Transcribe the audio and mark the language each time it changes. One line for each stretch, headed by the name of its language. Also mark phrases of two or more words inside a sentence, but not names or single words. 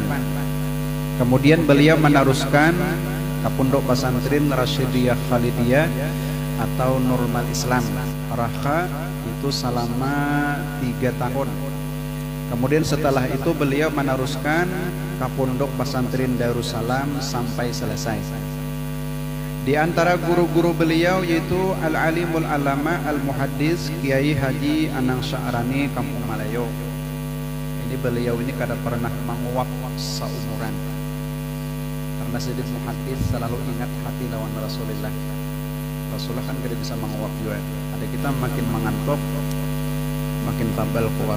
Indonesian: Kemudian beliau meneruskan ke Pondok Pesantren Rasyidiyah Khalidiyah atau Nurul Islam Raka, itu selama 3 tahun. Kemudian setelah itu beliau meneruskan ke Pondok Pesantren Darussalam sampai selesai. Di antara guru-guru beliau yaitu Al-Alimul Alama Al-Muhaddis Kiai Haji Anang Sya'rani Kampung Malayo. Ini beliau ini kada pernah menguap seumuran, karena sedih muhaddis selalu ingat hati lawan Rasulullah. Rasulullah kan kada bisa menguap juga. Ada kita makin mengantuk makin tambal kuat.